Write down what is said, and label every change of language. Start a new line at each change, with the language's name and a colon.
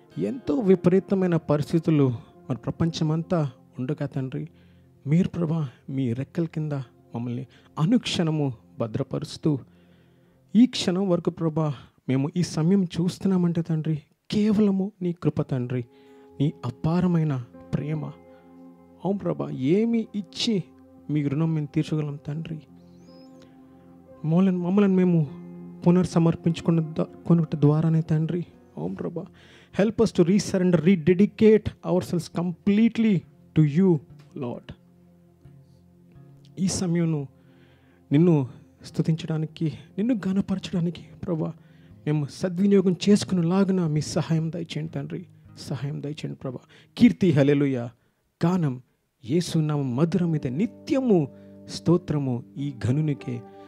Telugu: ఎంతో విపరీతమైన పరిస్థితులు మన ప్రపంచమంతా ఉండగా తండ్రి, మీరు ప్రభా మీ రెక్కల కింద మమ్మల్ని అనుక్షణము భద్రపరుస్తూ ఈ క్షణం వరకు ప్రభా మేము ఈ సమయం చూస్తున్నామంటే తండ్రి కేవలము నీ కృప తండ్రి, నీ అపారమైన ప్రేమ. అవును ప్రభా, ఏమి ఇచ్చి మీ రుణం మేము తీర్చగలం తండ్రి. మమ్మల్ని మేము పునర్సమర్పించుకున్న ద్వారానే తండ్రి. అవును ప్రభా,
English: Help us to resurrender, rededicate ourselves completely to you, Lord.
Telugu: ఈ సమయంను నిన్ను స్తుతించడానికి, నిన్ను ఘనపరచడానికి ప్రభా మేము సద్వినియోగం చేసుకునేలాగున మీ సహాయం దయచేయండి తండ్రి, సహాయం దయచేయండి ప్రభా. కీర్తి హల్లెలూయా గానం యేసునామం మధురమిదే నిత్యము స్తోత్రము ఈ ఘనునికే.